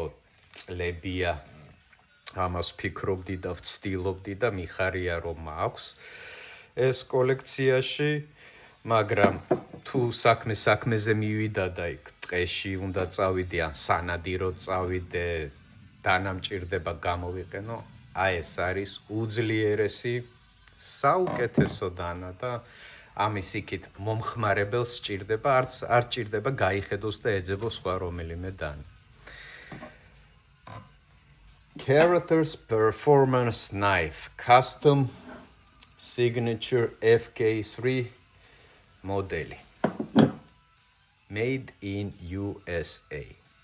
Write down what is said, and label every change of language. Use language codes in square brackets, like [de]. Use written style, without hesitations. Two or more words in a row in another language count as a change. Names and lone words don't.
[ka] წლებია, ამას ფიქრობდი და ვცდილობდი და მიხარია რომ აქვს ეს კოლექციაში, მაგრამ თუ საქმეზე მივიდა და იქ ტყეში უნდა წავიდე ან სანადირო წავიდე, დანა მჭირდება გამოვიყენო, აი ეს არის უძლიერესი საუკეთესო დანა და ამის იქით მომხმარებელს სჭირდება, არ სჭირდება გაიხედოს და ეძებოს სხვა რომელიმე დანა. Carather's Performance Knife Custom Signature FK3 მოდელი. [en] Made in USA.